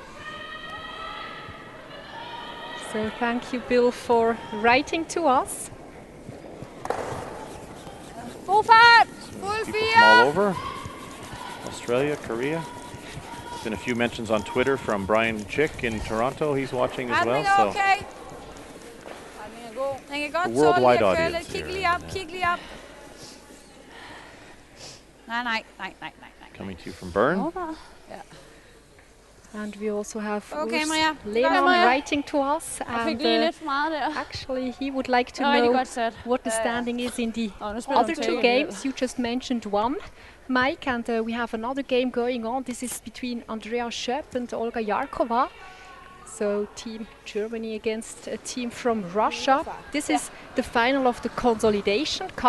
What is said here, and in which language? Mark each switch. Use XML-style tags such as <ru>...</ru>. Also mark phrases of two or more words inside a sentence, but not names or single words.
<en>So thank you, Bill, for writing to us.</en> <da>Full fart.</da> <en>People Full from fire. all over. Australia, Korea. There's been a few mentions on Twitter from Brian Chick in Toronto. He's watching as well. Handling So</en> <da>okay. Den kan godt</da> <en>The worldwide</en> <da>tåle lige at køre</da> <en>audience</en> <da>lidt. Kig</da> <en>here,</en> <da>lige op,</da> <en>and,</en> <da>kig lige op. Nej.</da> <en>coming to you from Bern. And we also have Okay, Urs Maria. Lehmann Maria. writing to us.</en> <da>Jeg fik</da> <en>And</en> <da>lige lidt for meget der.</da> <en>actually, he would like to</en> <da>Det var rigtig</da> <en>know</en> <da>godt sat.</da> <en>what the standing is in the</en> <da>Nu spiller</da> <en>other</en> <da>hun</da> <en>two take games. You just mentioned one, Mike, and we have another game going on. This is between Andrea Schöpp and Olga Yarkova. So Team Germany against a team from Russia. This is the final of the Consolidation Cup.</en>